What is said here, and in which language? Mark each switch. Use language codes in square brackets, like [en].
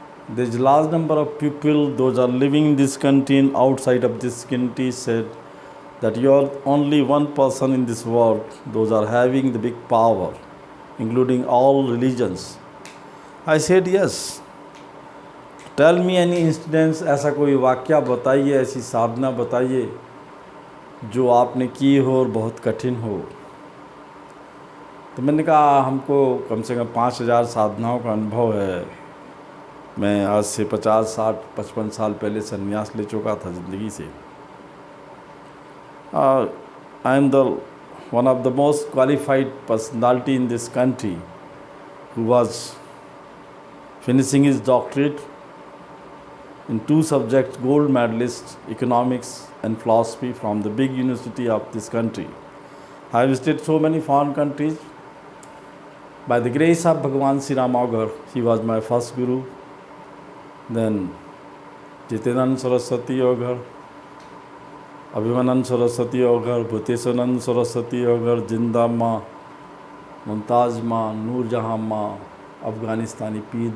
[en] There's large number of people, those are living in this country and outside of this country, said that you are only one person in this world, those are having the big power, including all religions. I said yes. Tell me any incidence, [hi] ऐसा कोई वाक़या बताइए, ऐसी साधना बताइए जो आपने की हो और बहुत कठिन हो। तो मैंने कहा हमको कम से कम 5000 साधनाओं का अनुभव है। मैं आज से 50, 60, 55 साल पहले संन्यास ले चुका था ज़िंदगी से। [en] I am the one of the most qualified personality in this country who was finishing his doctorate in 2 subjects, gold medalist, economics and philosophy from the big university of this country. I have visited so many foreign countries. By the grace of Bhagavan Sri Ram Augar, he was my first guru. Then Jitenand Saraswati Augar, Abhimanand Saraswati Augar, Bhuteswanand Saraswati Augar, Jinda Ma, Mumtaz Ma, Noor Jahan Ma, Afghanistani Peer.